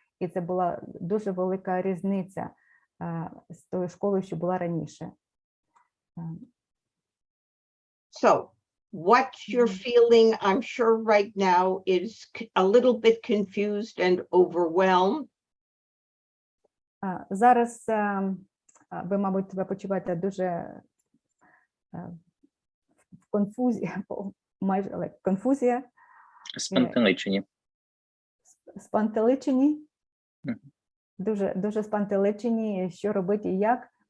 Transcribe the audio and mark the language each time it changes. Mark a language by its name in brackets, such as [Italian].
[Ukrainian] І це була дуже велика різниця з тою школою, що була раніше. [English] So, what you're feeling, I'm sure right now, is a little bit confused and overwhelmed. [Ukrainian] Зараз ви, мабуть, себе почуваєте дуже в конфузії, майже конфузія. Спантеличені. Спантеличені. Дуже спантеличені, що робити і як.